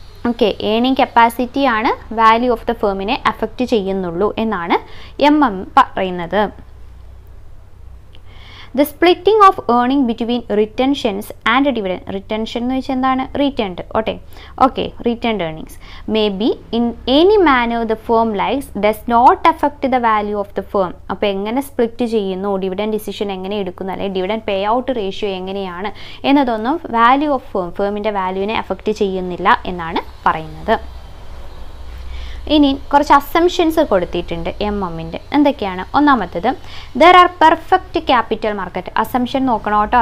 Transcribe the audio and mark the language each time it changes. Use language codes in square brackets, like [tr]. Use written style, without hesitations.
[ml] Okay, earning കപ്പാസിറ്റിയാണ് value of the ഫേമിനെ affect ചെയ്യുന്നുള്ളൂ എന്നാണ് പറയുന്നത്. [en] The splitting of earning between retentions and dividend. [ml] Retention എന്ന് വെച്ചാൽ എന്താണ്? [en] Retained. Okay, retained earnings may be in any manner the firm likes does not affect the value of the firm. [ml] അപ്പോൾ എങ്ങനെ split ചെയ്യുന്നു, dividend decision എങ്ങനെ എടുക്കുന്നു, അല്ലെങ്കിൽ dividend pay out ratio എങ്ങനെയാണ് എന്നതൊന്നും വാല്യൂ ഓഫ് ഫേമിൻ്റെ വാല്യൂവിനെ അഫക്റ്റ് ചെയ്യുന്നില്ല എന്നാണ് പറയുന്നത്. ഇനി കുറച്ച് അസംഷൻസ് കൊടുത്തിട്ടുണ്ട് എമ്മിൻ്റെ. എന്തൊക്കെയാണ്? ഒന്നാമത്തേത്, [en] There are perfect capital market. [ml] Assumption നോക്കണം കേട്ടോ.